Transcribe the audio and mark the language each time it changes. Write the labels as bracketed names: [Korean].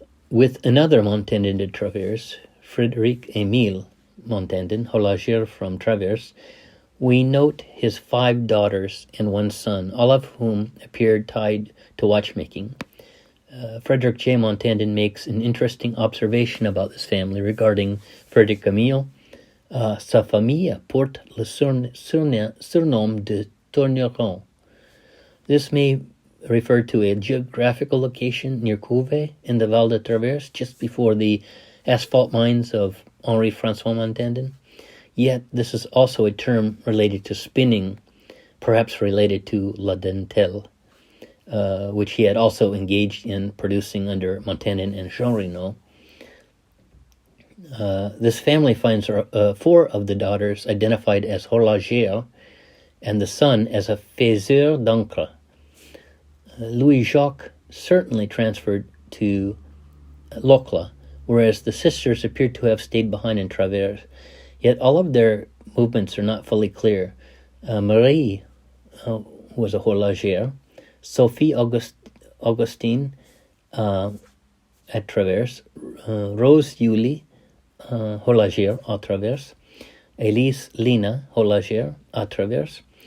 [English] With another Montandon de Travers, Frédéric Émile Montandon, horloger from Travers, we note his 5 daughters and 1 son, all of whom appeared tied to watchmaking. Frederick J. Montandon makes an interesting observation about this family regarding Frédéric Émile. [French] Sa famille porte le surnom de Tourneron. [English] This may refer to a geographical location near Couvet in the Val de Travers, just before the asphalt mines of Henri-François Montandon. Yet this is also a term related to spinning, perhaps related to la dentelle, which he had also engaged in producing under Montandon and Jean Reynaud. This family finds 4 of the daughters identified as horlogières and the son as a [French] faiseur d'encre. [English] Louis-Jacques certainly transferred to Locla, whereas the sisters appeared to have stayed behind in Travers. Yet all of their movements are not fully clear. Marie was a horlogière. Sophie Augustine at Travers. [French] Rose Julie, horlogière à Travers. Elise Lina, horlogière à Travers.